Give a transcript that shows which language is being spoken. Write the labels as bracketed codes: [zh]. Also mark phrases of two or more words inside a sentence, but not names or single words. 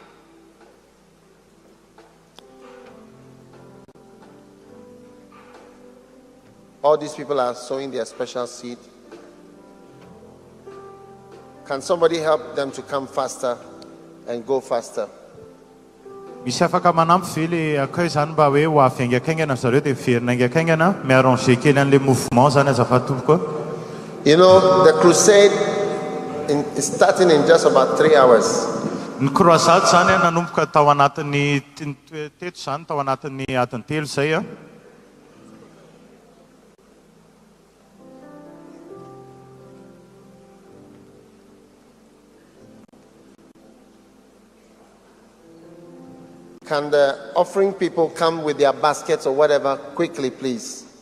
[en] All these people are sowing their special seed. Can somebody help them to come faster and go faster? [mg] Misy afaka manampy ve le akay zany mba hoe ho avy haingakaingana zareo dia miverina haingakaingana miarranger kely an'le mouvement zany azafady tompoko. [en] You know, the crusade is starting in just about 3 hours. [mg] Ny croisade zany nanomboka tao anatin'ny teto zany tao anatin'ny adiny telo zay [en] Can the offering people come with their baskets or whatever quickly, please?